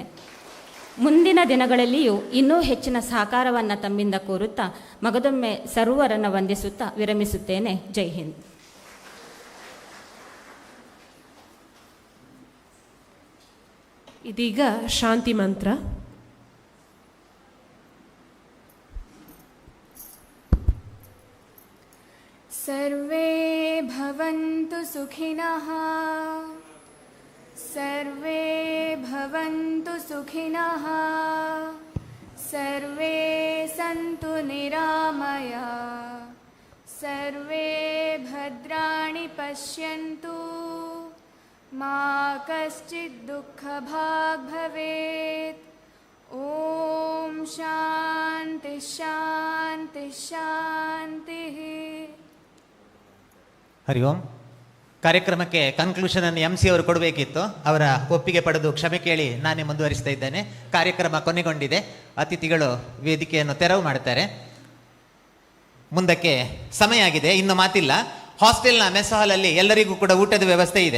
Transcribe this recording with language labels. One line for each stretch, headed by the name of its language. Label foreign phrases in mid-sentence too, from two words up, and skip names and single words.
Kannada: ಮುಂದಿನ ದಿನಗಳಲ್ಲಿಯೂ ಇನ್ನೂ ಹೆಚ್ಚಿನ ಸಹಕಾರವನ್ನು ತಮ್ಮಿಂದ ಕೋರುತ್ತಾ ಮಗದೊಮ್ಮೆ ಸರ್ವರನ್ನು ವಂದಿಸುತ್ತಾ ವಿರಮಿಸುತ್ತೇನೆ.
Hindi: जय हिंद.
Kannada: ಇದೀಗ ಶಾಂತಿ ಮಂತ್ರ.
Sanskrit: ಸರ್ವೇ ಭವಂತು ಸುಖಿನಃ, ಸರ್ವೇ ಭವಂತು ಸುಖಿನಃ, ಸರ್ವೇ ಸಂತು ನಿರಾಮಯ, ಸರ್ವೇ ಭದ್ರಾಣಿ ಪಶ್ಯಂತು, ಮಾ ಕಶ್ಚಿತ್ ದುಃಖ ಭಾಗ್ ಭವೇತ್. ಓಂ ಶಾಂತಿ ಶಾಂತಿ ಶಾಂತಿ. ಹರಿ ಓಂ.
Kannada: ಕಾರ್ಯಕ್ರಮಕ್ಕೆ ಕನ್ಕ್ಲೂಷನ್ ಅನ್ನು MC ಅವರು ಕೊಡಬೇಕಿತ್ತು. ಅವರ ಒಪ್ಪಿಗೆ ಪಡೆದು ಕ್ಷಮೆ ಕೇಳಿ ನಾನೇ ಮುಂದುವರಿಸ್ತಾ ಇದ್ದೇನೆ. ಕಾರ್ಯಕ್ರಮ ಕೊನೆಗೊಂಡಿದೆ. ಅತಿಥಿಗಳು ವೇದಿಕೆಯನ್ನು ತೆರವು ಮಾಡ್ತಾರೆ. ಮುಂದಕ್ಕೆ ಸಮಯ ಆಗಿದೆ, ಇನ್ನು ಮಾತಿಲ್ಲ. ಹಾಸ್ಟೆಲ್ನ ಮೆಸ್ ಹಾಲಲ್ಲಿ ಎಲ್ಲರಿಗೂ ಕೂಡ ಊಟದ ವ್ಯವಸ್ಥೆ ಇದೆ.